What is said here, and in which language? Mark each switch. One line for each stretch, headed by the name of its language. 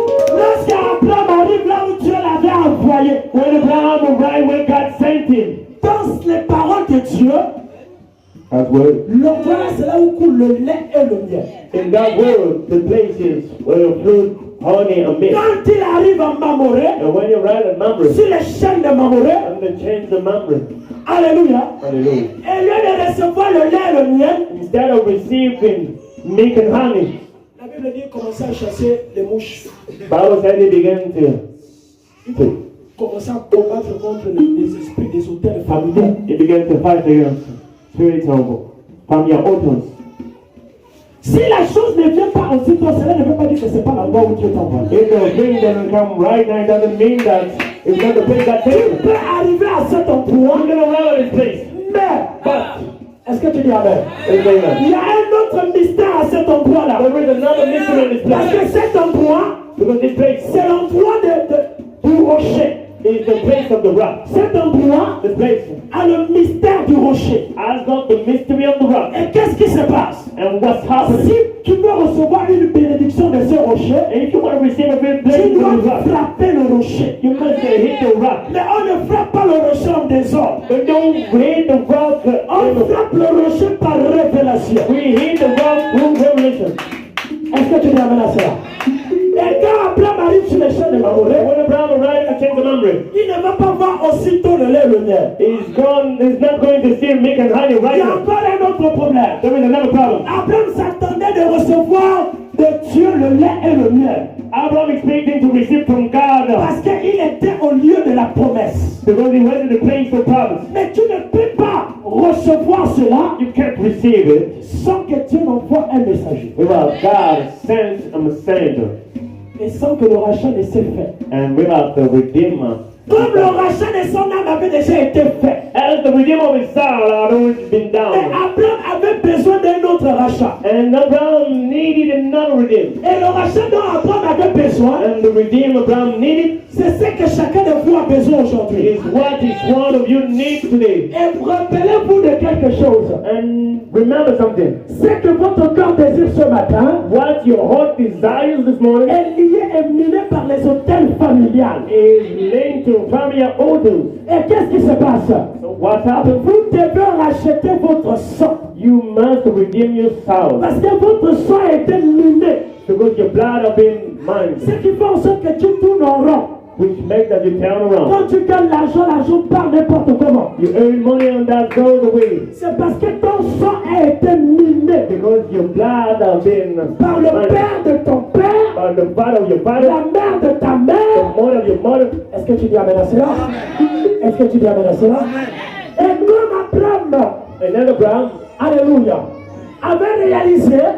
French: Lorsqu'Abraham arrive là où Dieu l'avait envoyé,
English: When Abraham arrived where God sent him,
French: dans les paroles de Dieu,
English: God's word.
French: l'endroit là c'est là où coule le lait et le miel.
English: In God's word, the places where flowed honey and milk.
French: Quand il arrive à Mamoré,
English: And when you arrive at Mamre,
French: sur les chaînes de Mamoré,
English: on the chains of Mamre,
French: alléluia,
English: hallelujah.
French: et lieu de recevoir le lait et le miel,
English: Instead of receiving milk and honey,
French: la Bible dit commencer à chasser les mouches,
English: Bible said he began to
French: commencer à combattre contre les esprits des hôtels familiaux.
English: he began to fight against spirits of familiar altars.
French: Si la chose ne vient pas aussitôt, cela ne veut pas dire que ce n'est pas l'endroit où Dieu t'envoie.
English: If the thing doesn't come right now, it doesn't mean that it's not the place that takes
French: Tu
English: you.
French: peux arriver à cet endroit,
English: You're gonna arrive at this place.
French: mais
English: But
French: Est-ce que tu dis amen?
English: Amen.
French: Il y a un autre mystère à cet endroit-là.
English: There is another mystery in this
French: Parce
English: place.
French: que cet endroit,
English: Because this place
French: c'est l'endroit du rocher.
English: is the place of the rock.
French: Cet endroit
English: The place
French: a le mystère du rocher.
English: has got the mystery of the rock.
French: Et qu'est-ce qui se passe?
English: And what's happening?
French: Si tu veux recevoir une bénédiction de ce rocher,
English: And if you want to receive a big
French: tu
English: blessing
French: dois
English: from the rock,
French: frapper le rocher.
English: you must hit the rock.
French: Mais on ne frappe pas le rocher en désordre.
English: But don't hit the rock.
French: On frappe le rocher par révélation.
English: We hit the rock through revelation.
French: Est-ce que tu dis amen à cela? Et quand Abraham arrive sur les champs de Mamoré,
English: When Abraham arrived at King Mamre,
French: il ne va pas voir aussitôt le lait et le miel.
English: he's not going to see milk and honey
French: Il
English: right
French: y a
English: now.
French: encore un autre problème.
English: There is another problem.
French: Abraham s'attendait de recevoir de Dieu le lait et le miel.
English: Abraham expecting to receive from God
French: Parce qu'il était au lieu de la promesse.
English: because he went to the place of promise.
French: Mais tu ne peux pas recevoir cela
English: You can't receive it
French: sans que Dieu n'envoie un messager.
English: without God sent a messenger
French: Et sans que le rachat ne s'est fait.
English: and without the Redeemer.
French: Comme le rachat de son âme avait déjà été fait.
English: As the Redeemer of his soul had always been
French: Mais
English: down.
French: Abraham avait besoin d'un autre rachat.
English: And Abraham needed another Redeemer.
French: Et le rachat dont Abraham avait besoin,
English: And the Redeemer Abraham needed
French: c'est ce que chacun de vous a besoin aujourd'hui.
English: is what each one of you needs today.
French: Et rappelez-vous de quelque chose.
English: And remember something.
French: Ce que votre cœur désire ce matin
English: What your heart desires this morning
French: est lié et miné par les hôtels familiales.
English: is linked to family altars.
French: Et qu'est-ce qui se passe?
English: So what happened?
French: Vous devez racheter votre sang.
English: You must redeem your soul.
French: Parce que votre sang a été miné.
English: Because your blood have been mined.
French: Ce qui fait en sorte que tu tournes en rond.
English: Which makes that you turn around.
French: Quand tu gagnes l'argent, l'argent part n'importe comment.
English: You earn money and that goes away.
French: C'est parce que ton sang a été miné
English: Because your blood have been
French: par le
English: mined.
French: père de ton père,
English: By the father of your father,
French: la mère de ta
English: the
French: mère.
English: mother of your mother.
French: Est-ce que tu dis amen à cela? Est-ce que tu dis amen à cela? Et comme Abraham,
English: And then Abraham
French: alléluia, avait réalisé